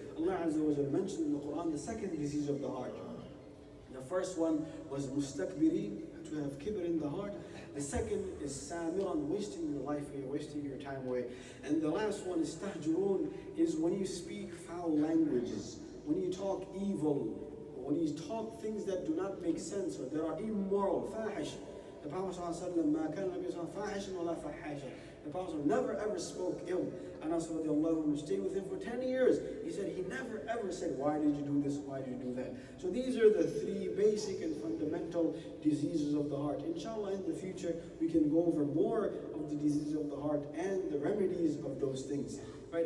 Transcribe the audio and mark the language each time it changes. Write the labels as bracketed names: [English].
[English] Allah Azza wa Jalla mentioned in the Quran the second disease of the heart. The first one was mustakbirin, to have kibr in the heart. The second is samiran, wasting your life away, wasting your time away. And the last one is tahjurun, is when you speak foul languages, when you talk evil, when you talk things that do not make sense or that are immoral, fahish. The Prophet [Arabic] ﷺ, مَا كَانَ النَّبِيُّ صَلَّى اللَّهُ عَلَيْهِ وَسَلَّمَ فَاحِشًا وَلَا فَحَّاشًا. [English] The Prophet never ever spoke ill. Anas radiallahu anhu stayed with him for 10 years. He said he never ever said, why did you do this, why did you do that? So these are the three basic and fundamental diseases of the heart. Inshallah, in the future, we can go over more of the diseases of the heart and the remedies of those things. Right?